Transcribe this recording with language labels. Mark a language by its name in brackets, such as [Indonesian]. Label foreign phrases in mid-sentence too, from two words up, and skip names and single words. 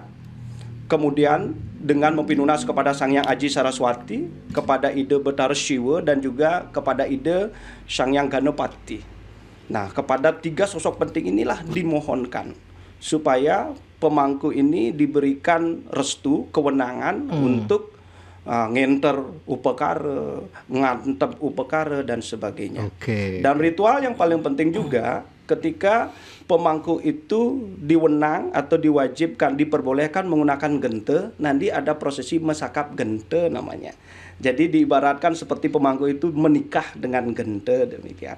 [Indonesian] Kemudian dengan mempinunas kepada Sang Hyang Aji Saraswati, kepada Ida Betara Shiva dan juga kepada Ida Sang Hyang Ganapati. Nah, kepada tiga sosok penting inilah dimohonkan supaya pemangku ini diberikan restu, kewenangan untuk ngenter upakara, ngantep upakara dan sebagainya. Dan ritual yang paling penting juga ketika pemangku itu diwenang atau diwajibkan, diperbolehkan menggunakan gente, nanti ada prosesi mesakap gente namanya. Jadi diibaratkan seperti pemangku itu menikah dengan gente demikian.